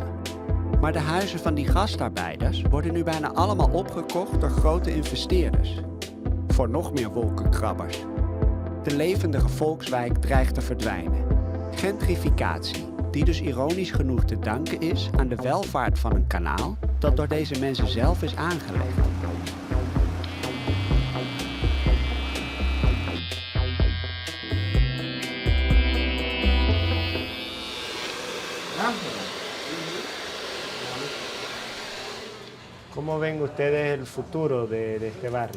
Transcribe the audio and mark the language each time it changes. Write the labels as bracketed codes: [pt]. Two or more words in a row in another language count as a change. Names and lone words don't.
[nl] Maar de huizen van die gastarbeiders worden nu bijna allemaal opgekocht door grote investeerders. Voor nog meer wolkenkrabbers. De levendige volkswijk dreigt te verdwijnen. Gentrificatie, die dus ironisch genoeg te danken is aan de welvaart van een kanaal dat door deze mensen zelf is aangelegd. [es] ¿Cómo ven ustedes el futuro de este barrio?